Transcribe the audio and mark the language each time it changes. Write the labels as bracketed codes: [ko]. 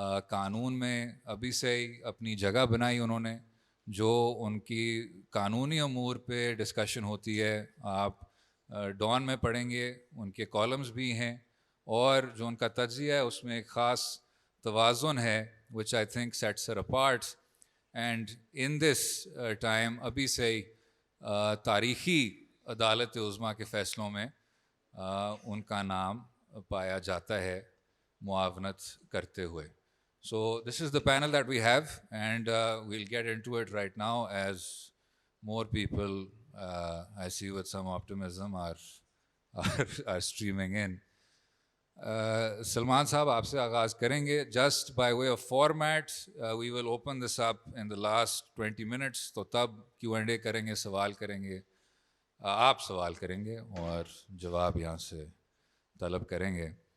[ur] قانون میں ابھی سے ہی اپنی جگہ بنائی انہوں نے، جو ان کی قانونی امور پہ ڈسکشن ہوتی ہے آپ ڈان میں پڑھیں گے، ان کے کالمز بھی ہیں، اور جو ان کا تجزیہ ہے اس میں ایک خاص توازن ہے [en] which I think sets her apart. And in this time [ur] ابھی سے ہی تاریخی عدالت عظمیٰ کے فیصلوں میں ان کا نام پایا جاتا ہے معاونت کرتے ہوئے. [en] So this is the panel that we have, and we'll get into it right now as more people, I see with some optimism, are streaming in. [ur] Salman صاحب آپ سے آغاز کریں گے. [en] just by way of format we will open this up in the last 20 minutes, [ur] تو تب کیو and اے کریں گے، سوال کریں گے، آپ سوال کریں گے اور جواب یہاں سے طلب کریں گے.